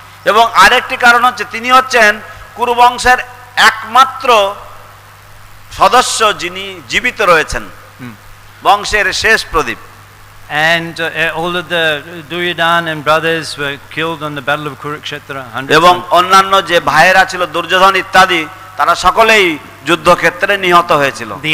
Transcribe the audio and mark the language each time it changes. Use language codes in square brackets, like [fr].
[bn] এবং আরেকটি কারণ হচ্ছে তিনি হচ্ছেন কুরু বংশের একমাত্র সদস্য যিনি জীবিত রয়েছেন, বংশের শেষ প্রদীপ। [en] And all of the Duryodhana and brothers were killed on the battle of Kurukshetra. [bn] এবং অন্যান্য যে ভাইয়েরা ছিল দুর্যোধন ইত্যাদি তারা সকলেই যুদ্ধক্ষেত্রে নিহত হয়েছিল।